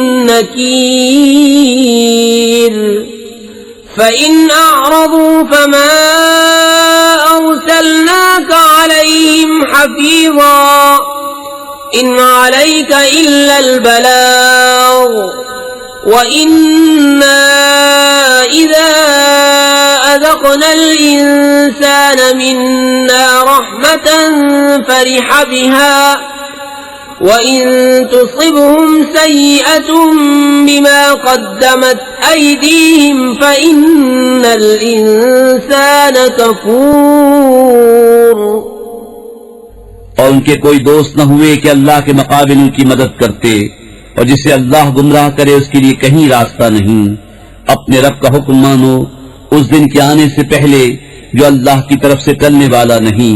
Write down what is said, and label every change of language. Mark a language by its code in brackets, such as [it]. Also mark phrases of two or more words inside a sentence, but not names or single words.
[ar] نكير فإن أعرضوا فما أرسلناك عليهم حفيظا إن عليك إلا البلاغ وإنا إذا أذقنا الإنسان منا رحمة فرح بها وإن تصبهم سيئة بما قدمت أيديهم فإن الإنسان كفور. [ur] اور ان کے کوئی دوست نہ ہوئے کہ اللہ کے مقابل ان کی مدد کرتے. اور جسے اللہ گمراہ کرے اس کے لیے کہیں راستہ نہیں. اپنے رب کا حکم مانو اس دن کے آنے سے پہلے جو اللہ کی طرف سے ٹلنے والا نہیں.